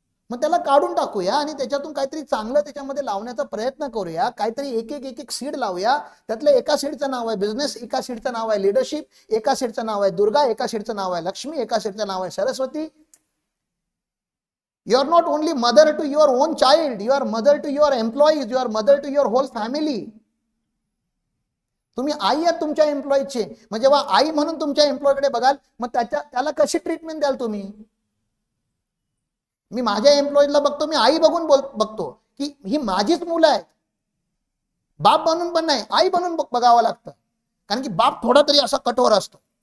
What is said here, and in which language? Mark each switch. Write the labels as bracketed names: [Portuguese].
[Marathi] मग त्याला काढून टाकूया आणि त्याच्यातून काहीतरी चांगलं त्याच्यामध्ये लावण्याचा प्रयत्न करूया. काहीतरी एक एक सीड लावूया. त्यातलं एका सीडचं नाव आहे बिझनेस, एका सीडचं नाव आहे लिडरशिप, एका सीडचं नाव आहे दुर्गा, एका सीडचं नाव आहे लक्ष्मी, एका सीडचं नाव आहे Saraswati. [English] You are not only mother to your own child, you are mother to your employees, you are mother to your whole family. [Marathi] तुम्ही आई आहात तुमच्या एम्प्लॉईचे. मग जेव्हा आई म्हणून तुमच्या एम्प्लॉईकडे बघाल, मग त्याला कशी ट्रीटमेंट द्याल तुम्ही? मी माझ्या एम्प्लॉईजला बघतो, मी आई बघून बघतो की ही माझीच मुलं आहेत. बाप बनून पण नाही, आई बनून बघावं लागतं. कारण की बाप थोडा तरी असा कठोर असतो.